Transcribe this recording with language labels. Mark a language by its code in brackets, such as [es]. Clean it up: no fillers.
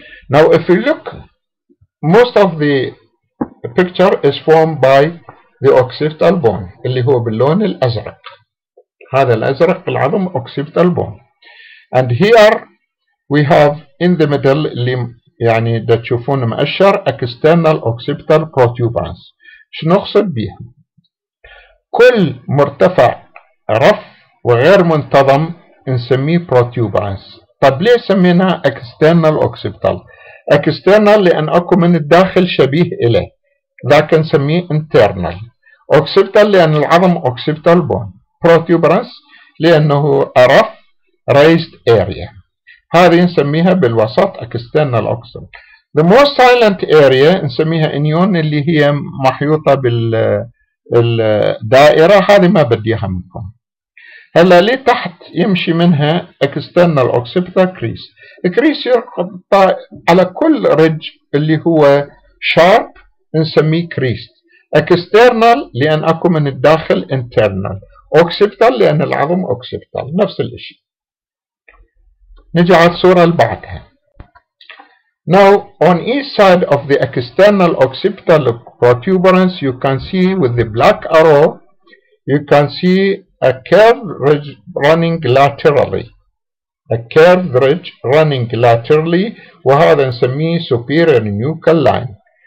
[en] Now if we look most of the picture is formed by the occipital bone [ar] اللي هو باللون الأزرق. هذا الأزرق بالعظم [en] occipital bone and here we have in the middle [ar] اللي يعني دا تشوفون مؤشر [en] external occipital protuberance. [ar] شنو نقصد بيها؟ كل مرتفع رف وغير منتظم نسميه protuberance. طب ليه سميناها external occipital؟ external لأن أكو من الداخل شبيه إليه ذاك نسميه internal. occipital لأن العظم occipital bone. protuberance لأنه رف raised area. هذه نسميها بالوسط external occipital. [en] The most silent area [ar] نسميها انيون اللي هي محيوطة بالدائرة. هذه ما بدي اياها منكم. هلا ليه تحت يمشي منها external occipital crease. الكريس يقطع على كل رج اللي هو sharp نسميه crease. external لأن اكو من الداخل internal. occipital لأن العظم occipital نفس الاشي. نجي على الصورة اللي بعدها. [en] Now on each side of the external occipital protuberance you can see with the black arrow you can see a curved ridge running laterally. A curved ridge running laterally [ar] وهذا نسميه [en] superior nuchal line.